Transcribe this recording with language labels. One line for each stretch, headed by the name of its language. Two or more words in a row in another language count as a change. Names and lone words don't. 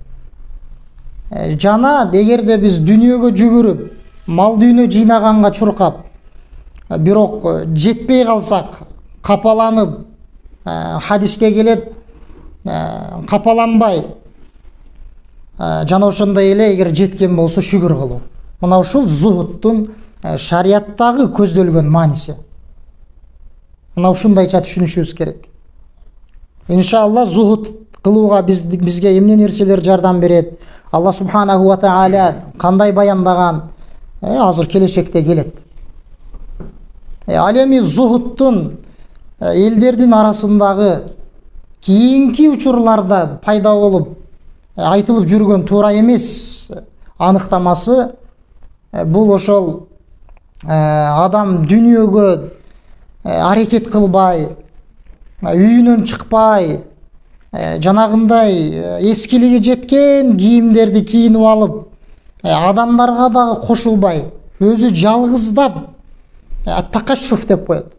Kyrgyz: Жана эгерде биз дүнүйөгө жүгүрүп, мал дүйнө жыйнаганга чуркап, бирок жетпей калсак, капаланып, хадисте келет, капаланбай, жана ошондой эле эгер жеткен болсо шүгүр кылуу. Мына ушул зухудтун шарияттагы көздөлгөн мааниси. Мына ушундайча түшүнүшүбүз керек. Иншалла зухуд кылууга бизге эмне нерселер жардам берет? Алла
Arabic: سبحانه وتعالى
Kyrgyz: кандай баяндаган? Азыр келечекте келет. Ал эми зухудтун элдердин арасындагы кийинки учурларда пайда болуп айтылып жүргөн туура эмес аныктамасы бул ошол адам дүнүйөгө аракет кылбай, үйүнөн чыкпай, жанагындай эскилиги жеткен кийимдерди кийинип алып, адамдарга дагы кошулбай, өзү жалгыздап такашшуф деп коет.